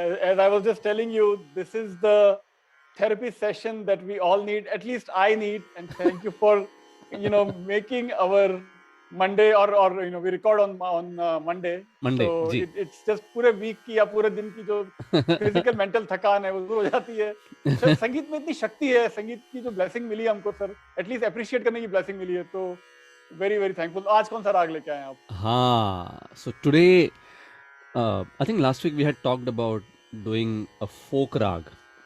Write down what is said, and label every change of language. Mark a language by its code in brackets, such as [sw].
[en] As I was just telling you, this is the therapy session that we all need. At least I need. And thank you for, making our Monday or we record on Monday. Monday So [hi] ji. [en] it's just [hi] पूरे week की या पूरे दिन की जो physical mental थकान है वो दूर हो जाती है. सर संगीत में इतनी शक्ति है, संगीत की जो blessing मिली है हमको सर, [en] at least appreciate [hi] करने की blessing मिली है, तो [en] Very very thankful. [hi] आज कौन सा राग लेके आए हैं आप? हाँ. [en] So today, I think last week we had talked about doing a folk rag.